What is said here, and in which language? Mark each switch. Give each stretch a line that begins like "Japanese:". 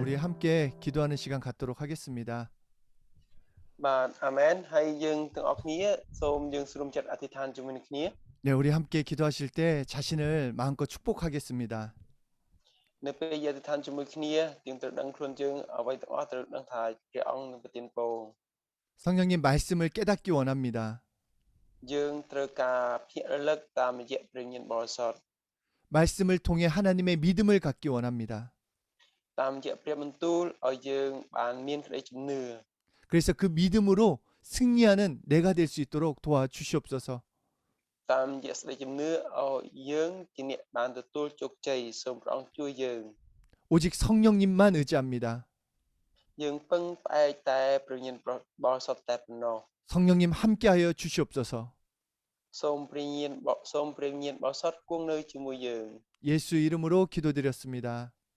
Korean: 우리 함께 기도하는 시간 갖도록 하겠습니다.
Khmer: បាទអាមែនហើយយើងទាំងអស់គ្នាសូមយើងស្រុំចិត្តអធិដ្ឋានជាមួយនឹងគ្នា
Korean: 네, 우리 함께 기도하실 때 자신을 마음껏 축복하겠습니다.
Khmer: នៅពេលយើងអធិដ្ឋានជាមួយគ្នាយើងត្រូវដឹងខ្លួនយើងអ្វីទាំងអស់ត្រូវដឹងថាព្រះអង្គនឹងប្រទានពរ
Korean: 성령님 말씀을 깨닫기 원합니다.
Khmer: យើងត្រូវការភ្ញាក់រលឹកតាមរយៈព្រះញាណបរិសុទ្ធ
Korean: 말씀을 통해 하나님의 믿음을 갖기 원합니다.
Khmer: តាមរយៈព្រះបន្ទូលឲ្យយើងបានមានក្តីជំនឿ
Korean: 그래서 그 믿음으로 승리하는 내가 될 수 있도록 도와주시옵소서.
Khmer: តាមរយៈស្តីជំនឿឲ្យយើងជាអ្នកបានទទួលជោគជ័យសូមព្រះអង្គជួយយើង
Korean: 오직 성령님만 의지합니다.
Khmer: យើងពឹងផ្អែកតែព្រះញាណបរិសុទ្ធតែប៉ុណ្ណោះ
Korean: 성령님 함께하여 주시옵소서.
Khmer: សូមព្រះញាណបរិសុទ្ធគង់នៅជាមួយយើង
Korean: 예수 이름으로 기도드렸습니다.